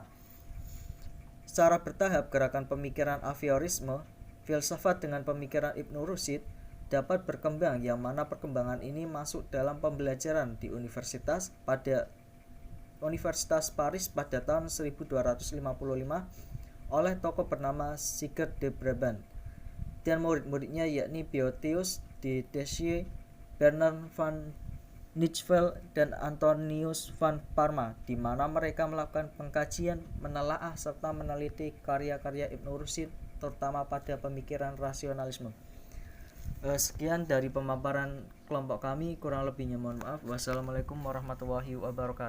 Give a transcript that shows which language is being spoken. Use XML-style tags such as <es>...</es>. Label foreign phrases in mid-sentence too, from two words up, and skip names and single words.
<id>Secara bertahap, gerakan pemikiran Averroisme, filsafat dengan pemikiran Ibnu Rushd dapat berkembang, yang mana perkembangan ini masuk dalam pembelajaran di Universitas Paris pada tahun 1255 oleh tokoh bernama Sigurd de Brabant dan murid-muridnya yakni Piotheus de Dacia, Bernard van Nijvel dan Antonius van Parma, di mana mereka melakukan pengkajian, menelaah serta meneliti karya-karya Ibnu Rushd terutama pada pemikiran rasionalisme. Sekian dari pemaparan kelompok kami, kurang lebihnya mohon maaf.</id> <ar>والسلام عليكم ورحمة الله وبركاته.</ar>